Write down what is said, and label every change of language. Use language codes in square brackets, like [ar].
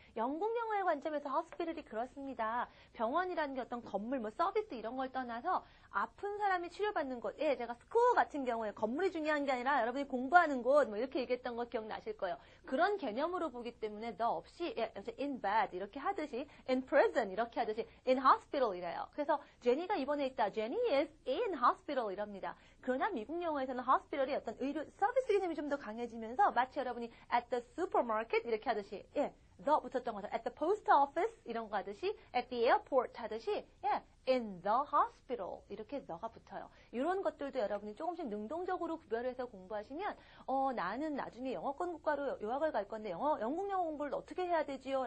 [ko] 영국 영어의 관점에서 hospital이 그렇습니다. 병원이라는 게 어떤 건물, 뭐 서비스 이런 걸 떠나서 아픈 사람이 치료받는 곳, 제가 스쿨 같은 경우에 건물이 중요한 게 아니라 여러분이 공부하는 곳 뭐 이렇게 얘기했던 거 기억나실 거예요. 그런 개념으로 보기 때문에 너 없이 [en] in bed [ko] 이렇게 하듯이 [en] in prison [ko] 이렇게 하듯이 [en] in hospital [ko] 이래요. 그래서 제니가 입원해 있다. [en] Jenny is in hospital [ko] 이럽니다. 그러나 미국 영어에서는 hospital이 어떤 의료 서비스 개념이 좀 더 강해지면서 마치 여러분이 [en] at the supermarket [ko] 이렇게 하듯이 the 붙었던 것처럼 [en] at the post office [ko] 이런 거 하듯이 [en] at the airport [ko] 하듯이 [en] in the hospital [ko] 이렇게 the가 붙어요. 이런 것들도 여러분이 조금씩 능동적으로 구별해서 공부하시면 나는 나중에 영어권 국가로 유학을 갈 건데 영국 영어 공부를 어떻게 해야 되지요?